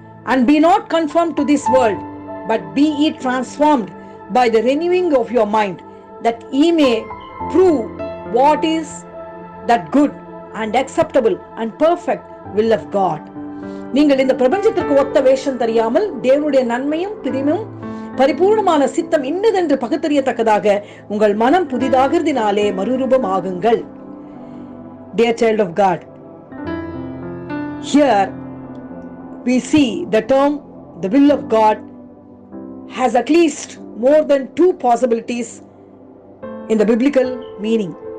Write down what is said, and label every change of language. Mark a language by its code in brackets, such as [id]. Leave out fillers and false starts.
[en] And be not conformed to this world, but be ye transformed by the renewing of your mind, that ye may prove what is that good and acceptable and perfect will of God. [ta] நீங்கள் இந்த பிரபஞ்சத்திற்கு ஒத்த வேஷம் தெரியாமல் தேவனுடைய நன்மையும் பிரியமும் பரிபூர்ணமான சித்தம் இன்னதென்று பகுத்தறியத்தக்கதாக உங்கள் மனம் புதிதாகிறதினாலே மறுரூபம் ஆகுங்கள். [en] Dear child of God, here we see the term the will of God has at least more than two possibilities in the biblical meaning.